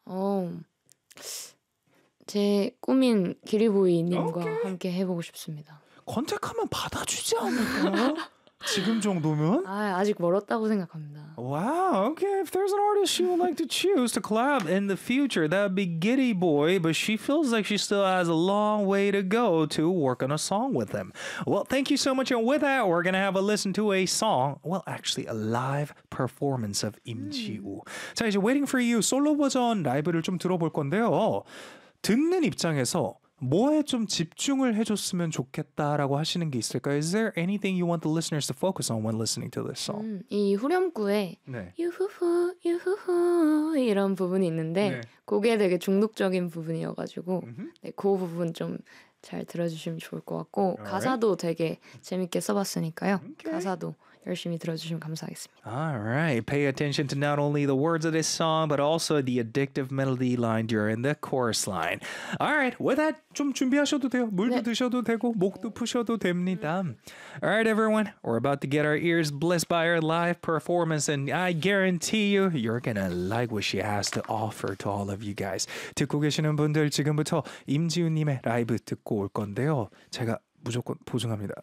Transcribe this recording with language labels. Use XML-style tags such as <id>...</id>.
<ko>어, 제 꿈인 기리보이님과 함께 해보고 싶습니다. 컨택하면 받아주지 않을까? 지금 정도면? 아, 아직 멀었다고 생각합니다.</ko> <en>Wow, okay. If there's an artist she would like to choose to collab in the future, that would be Giddy Boy, but she feels like she still has a long way to go to work on a song with him. Well, thank you so much. And with that, we're going to have a listen to a song. Well, actually, a live performance of Im Ji-woo.</en> <ko>자, 이제 Waiting For You 솔로 버전 라이브를 좀 들어볼 건데요. 듣는 입장에서 뭐에 좀 집중을 해줬으면 좋겠다라고 하시는 게 있을까요?</ko> <en>Is there anything you want the listeners to focus on when listening to this song?</en> <ko>이 후렴구에 유후후 유후후 이런 부분이 있는데 그게 되게 중독적인 부분이어가지고 그 부분 좀 잘 들어주시면 좋을 것 같고 All 가사도 right. 되게 재밌게 써봤으니까요.</ko> <en>Okay.</en> <ko>가사도 열심히 들어주시면 감사하겠습니다.</ko> <en>Alright, pay attention to not only the words of this song but also the addictive melody line during the chorus line. Alright, with that,</en> <ko>좀 준비하셔도 돼요. 물도 드셔도 되고 목도 푸셔도 됩니다.</ko> <en>Alright everyone, we're about to get our ears blessed by our live performance and I guarantee you, you're gonna like what she has to offer to all of you guys.</en> <ko>듣고 계시는 분들 지금부터 임지훈님의 라이브 듣고 올 건데요. 제가 무조건 보증합니다.</ko>